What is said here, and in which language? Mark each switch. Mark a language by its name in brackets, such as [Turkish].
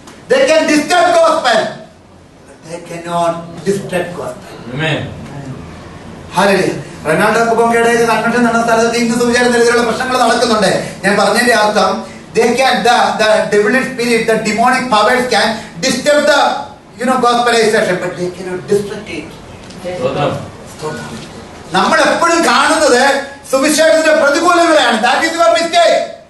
[English] They can disturb gospel, but they cannot disturb gospel. Amen. Hallelujah. [Malayalam] Ronald ബോങ്കയുടെ convention നടന്ന സ്ഥലത്ത് ഇന്ന് സുവിശേഷത്തിലുള്ള പ്രശ്നങ്ങൾ നടക്കുന്നുണ്ട്. ഞാൻ പറഞ്ഞതിന്റെ അർത്ഥം [English] they can the demonic spirit, the demonic powers can disturb the gospelization, but they cannot disrupt it. [Malayalam] നമ്മൾ എപ്പോഴും കാണുന്നത് സുവിശേഷത്തിന്റെ പ്രതികൂലങ്ങളെയാണ്. [English] That is your mistake.